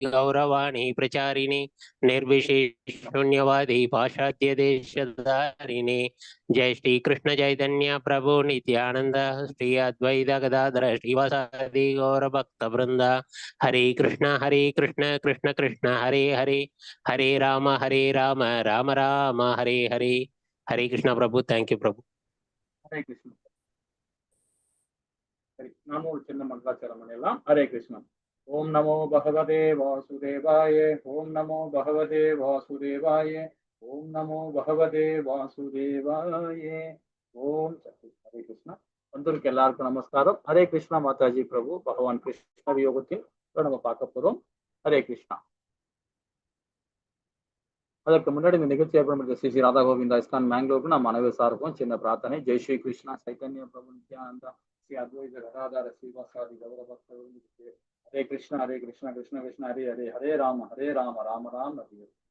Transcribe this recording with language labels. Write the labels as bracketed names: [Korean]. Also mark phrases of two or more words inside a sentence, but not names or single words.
[Sanskrit] गौरवाणी प्रचारिणे निर्विशेषशून्यवादी पाश्चात्य देशधारिणे जय श्री कृष्ण चैतन्य प्रभु नित्यानंद श्री अद्वैत गदाधर श्रीवासादि गौर भक्त वृंद हरे कृष्ण कृष्ण कृष्ण हरे हरे हरे राम राम राम हरे हरे. हरे कृष्ण प्रभु. [English] thank you प्रभु. [Sanskrit] हरे कृष्ण. नामो चिन्ह मंगलाचरण हरे कृष्ण. ओम नमो भगवते वासुदेवाय. ओम नमो भगवते वासुदेवाय. ओम नमो भगवते वासुदेवाय. ओम हरे कृष्ण. [Tamil] வந்திருக்க எல்லாருக்கும் நமஸ்காரம். ஹரே கிருஷ்ணா மாதாஜி பிரபு. பகவான் கிருஷ்ண யோகத்தில் நம்ம பார்க்க போறோம். ஹரே கிருஷ்ணா. அதற்கு முன்னாடி இந்த நிகழ்ச்சியை பயன்படுத்த ஸ்ரீ ஸ்ரீ ராதா கோவிந்தா இஸ்கான் மேங்களூருக்கு நம்ம அனைவரும் சார்போம் சின்ன பிரார்த்தனை. ஜெய் ஸ்ரீ கிருஷ்ணா சைத்தன்ய பிரபு நித்யானந்தா ஸ்ரீ அத்வைத கதாதார ஸ்ரீவாசாதி கௌரவ பக்தர்களுக்கு [Sanskrit] हरे कृष्ण कृष्ण कृष्ण हरे हरे हरे राम राम राम हरे.